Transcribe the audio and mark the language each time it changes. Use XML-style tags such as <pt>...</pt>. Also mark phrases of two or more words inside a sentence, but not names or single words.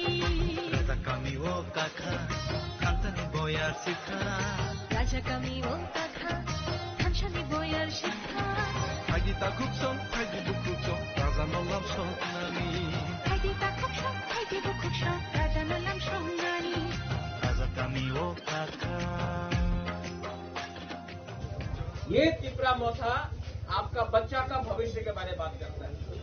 <trk>Raja kami wo kakha hamchani boyar shikha Raja kami wo kakha hamchani boyar shikha Haidi takupsong haidi bukuksong raja no lam songnani Haidi takupsong haidi bukuksong raja no lam songnani Raja kami wo kakha</trk> <hi>ये तिपरा मोथा आपका बच्चा का भविष्य के बारे में बात करता है।</hi>